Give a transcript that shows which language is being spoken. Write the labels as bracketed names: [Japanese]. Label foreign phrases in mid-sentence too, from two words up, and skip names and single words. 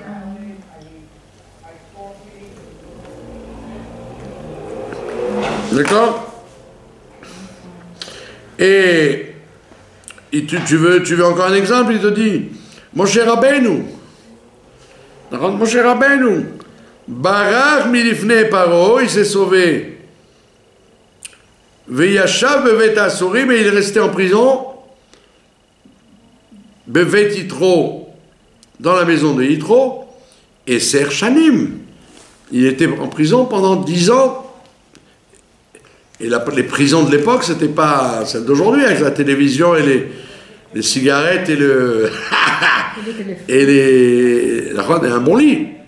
[French] D'accord? Et tu veux encore un exemple? Il te dit, mon cher Rabbeinu, mon cher Rabbeinu, [Hebrew] ברח מלפני פרעה, [French] il s'est sauvé. [Hebrew] וישב בבית אסורים, [French] et il est resté en prison. [Hebrew] בבית יתרו, [French] dans la maison de Yitro, et [Hebrew] עשר שנים. [French] Il était en prison pendant 10 ans. Et les prisons de l'époque, c'était pas celles d'aujourd'hui, avec la télévision et les cigarettes et et un bon lit.